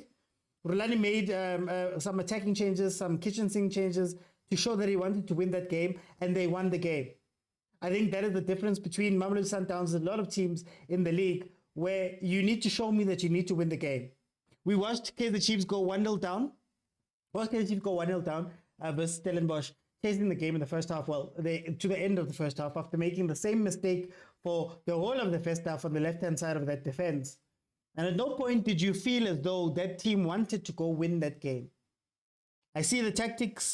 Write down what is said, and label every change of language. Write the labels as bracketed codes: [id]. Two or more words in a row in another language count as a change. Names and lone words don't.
[en] Rulani made some attacking changes, some kitchen sink changes to show that he wanted to win that game, and they won the game. I think that is the difference between Mamelodi Sundowns and a lot of teams in the league where you need to show me that you need to win the game. We watched Kaizer Chiefs go 1-0 down. Kaizer Chiefs go 1-0 down versus Stellenbosch, chasing the game in the first half. Well, to the end of the first half after making the same mistake for the whole of the first half on the left-hand side of that defense. And at no point did you feel as though that team wanted to go win that game. I see the tactics.